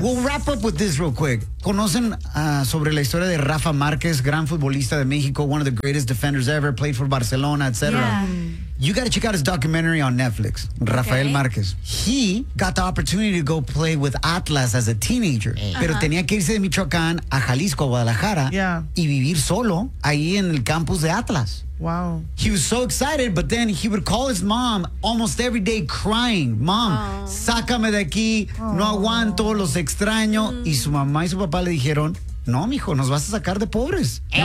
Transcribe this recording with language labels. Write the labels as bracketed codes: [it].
[en] We'll wrap up with this real quick. [es] ¿Conocen sobre la historia de Rafa Márquez, gran futbolista de México, [en] one of the greatest defenders ever, played for Barcelona, etc.? Yeah. You got to check out his documentary on Netflix, Rafael Márquez. He got the opportunity to go play with Atlas as a teenager. [es] Pero tenía que irse de Michoacán a Jalisco, a Guadalajara, y vivir solo ahí en el campus de Atlas. [en] Wow. He was so excited, but then he would call his mom almost every day crying. [es] Mom, sácame de aquí, no aguanto, los extraño. Y su mamá y su papá le dijeron, no, mijo, nos vas a sacar de pobres.